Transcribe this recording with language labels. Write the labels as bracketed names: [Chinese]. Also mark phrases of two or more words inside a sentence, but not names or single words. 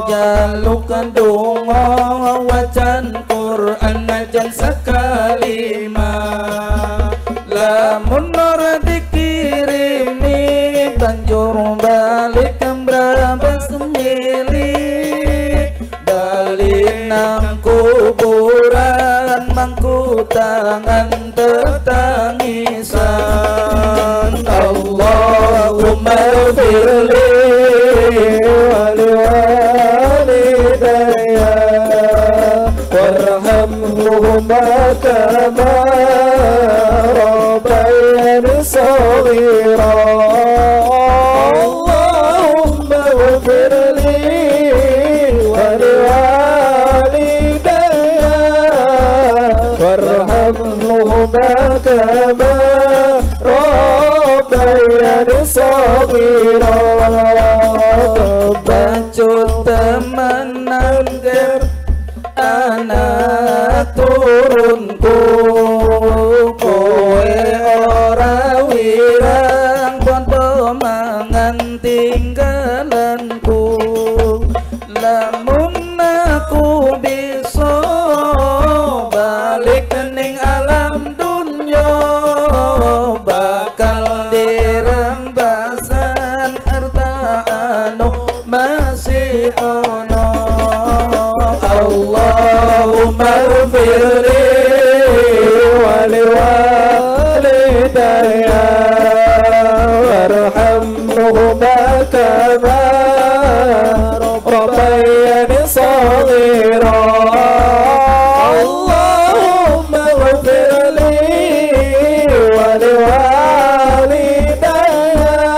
[Javanese] jaluk donga wacan Quran najan sakalima lamun ora dikirimi banjur balik kembrabas milih balik nang kuburan mangku tangan [Arabic] tertangisan اللهم اغفر لي ولوالدي وارحمهما كما ربياني صغيرا اللهم اغفر لي ولوالدي وارحمهما كما ربياني صغيرا [Javanese] Bacut temenan ger anak turunku kowe ora wirang bondo mangan tinggalanku lamun aku bisa balik ning alam dunya bakal dirembasan harta anu masih ono [Arabic] اللهم اغفر لي ولوالدي وارحمهما كما ربياني صغيرا اللهم اغفر لي ولوالدي